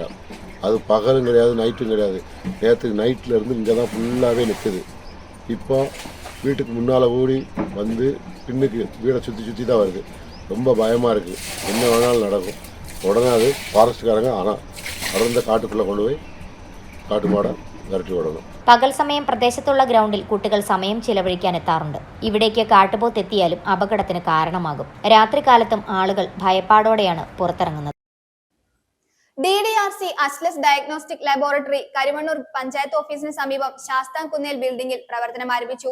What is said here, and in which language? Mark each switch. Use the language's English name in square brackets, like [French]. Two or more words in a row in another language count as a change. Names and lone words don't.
[Tamil] அது பகலும் கிடையாது, நைட்டும் கிடையாது. நேற்று நைட்லேருந்து இங்கே தான் ஃபுல்லாகவே நிற்குது. இப்போ வீட்டுக்கு முன்னால் ஓடி வந்து பின்னுக்கு வீடை சுற்றி தான் வருது. ரொம்ப பயமாக இருக்குது. என்ன வேணாலும் நடக்கும். உடனே அது ஃபாரஸ்ட்டுக்காரங்க ஆனால் அடர்ந்த காட்டுக்குள்ளே கொண்டு போய் [Malayalam] കാട്ടു മാട വിരട്ടി വിടണം. പകൽ സമയം പ്രദേശത്തുള്ള ഗ്രൗണ്ടിൽ കുട്ടികൾ സമയം ചിലവഴിക്കാൻ എത്താറുണ്ട്. ഇവിടേക്ക് കാട്ടുപോത്ത് എത്തിയാലും അപകടത്തിന് കാരണമാകും. രാത്രികാലത്തും ആളുകൾ ഭയപ്പാടോടെയാണ് പുറത്തിറങ്ങുന്നത്. DDRC അസ്ലസ് ഡയഗ്നോസ്റ്റിക് ലബോറട്ടറി കരിമണ്ണൂർ പഞ്ചായത്ത് ഓഫീസിന് സമീപം ശാസ്താംകുന്നേൽ ബിൽഡിംഗിൽ പ്രവർത്തനം ആരംഭിച്ചു.